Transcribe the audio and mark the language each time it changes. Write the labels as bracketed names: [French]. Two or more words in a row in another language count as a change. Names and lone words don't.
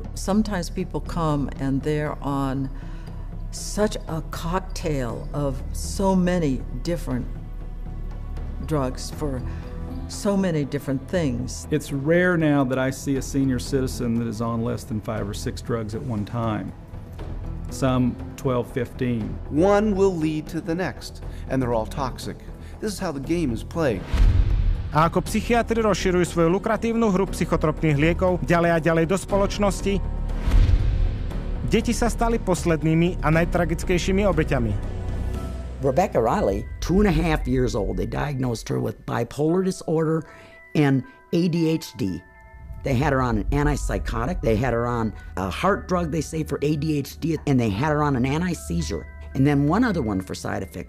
[English] Sometimes people come and they're on such a cocktail of so many different drugs for so many different things. It's rare now that I see a senior citizen that is on less than 5 or 6 drugs at one time. Some 12, 15. One will lead to the next, and they're all toxic. This is how the game is played. [Slovak] A ako psychiatri rozširujú svoju lukratívnu hru psychotropných liekov ďalej a ďalej do spoločnosti, deti sa stali poslednými a najtragickejšími obeťami. [English] Rebecca Riley, 2.5 years old, they diagnosed her with bipolar disorder and ADHD. They had her on an antipsychotic, they had her on a heart drug, they say, for ADHD, and they had her on an anti-seizure. And then one other one for side effects.